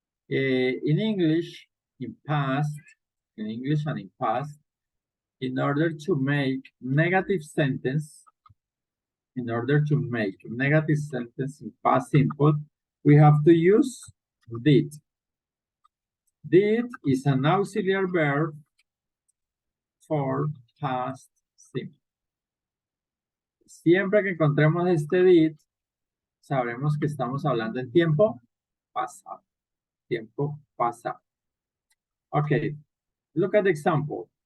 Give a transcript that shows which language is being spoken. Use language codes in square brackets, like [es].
[en] In English, in past, in English and in past, in order to make negative sentence, in order to make negative sentence in past simple, we have to use did. Did is an auxiliary verb for past simple. [es] Siempre que encontremos este did, sabremos que estamos hablando en tiempo pasado. Tiempo pasado. [en] Okay, look at the example.